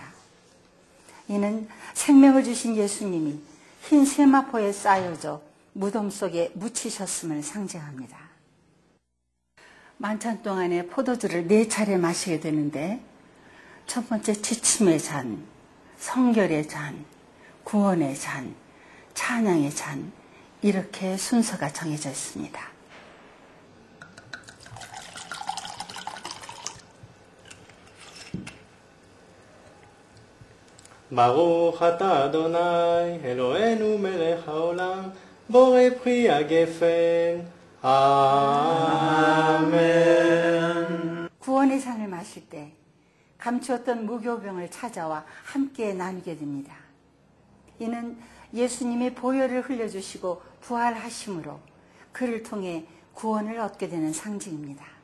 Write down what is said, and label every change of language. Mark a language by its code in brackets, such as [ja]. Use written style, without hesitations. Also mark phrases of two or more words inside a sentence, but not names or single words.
[ko] 이는 생명을 주신 예수님이 흰 세마포에 쌓여져 무덤 속에 묻히셨음을 상징합니다. 만찬 동안에 포도주를 4차례 마시게 되는데 첫 번째 지침의 잔, 성결의 잔, 구원의 잔, 찬양의 잔 이렇게 순서가 정해져 있습니다. [he] ברוך אתה אדוני אלוהינו מלך העולם בורא פרי הגפן 아멘. [ko] 구원의 잔을 마실 때 감추었던 무교병을 찾아와 함께 나누게 됩니다. 이는 예수님의 보혈을 흘려주시고 부활하심으로 그를 통해 구원을 얻게 되는 상징입니다.